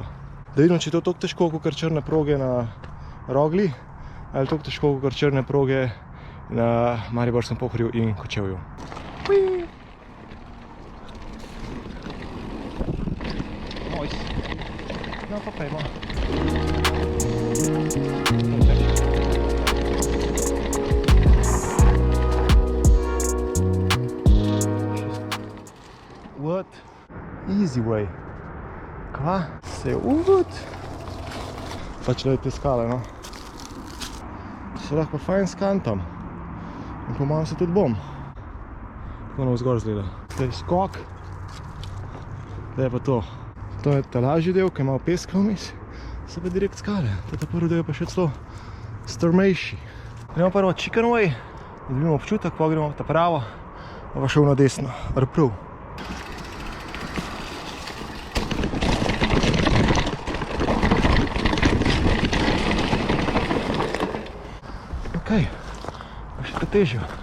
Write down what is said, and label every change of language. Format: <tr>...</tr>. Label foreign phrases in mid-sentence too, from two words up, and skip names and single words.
<sl>Da vidimo, če je to toliko težko, kot črne proge na Rogli, ali toliko težko, kot črne proge na Mariborskem Pohorju in Kočevju.</sl> <en>Nice.</en> <sl>No pa pejmo.</sl> <en>What? Easy way.</en> <sl>Kva? Se uvod. Pač le te skale, no. Se lahko fajn skantam. In po mojem se tudi bom. Tako nam vzgor zgleda. Zdaj skok. Zdaj je pa to. To je ta lažji del, ki je malo peska vmes. Se pa direkt skale. Ta prvi del je pa še celo strmejši. Gremo prvo</sl> <en>chicken way.</en> <sl>Da dobimo občutek, pa gremo ta pravo. Pa šel na desno. Rprav. Okej, pa še to težjo.</sl>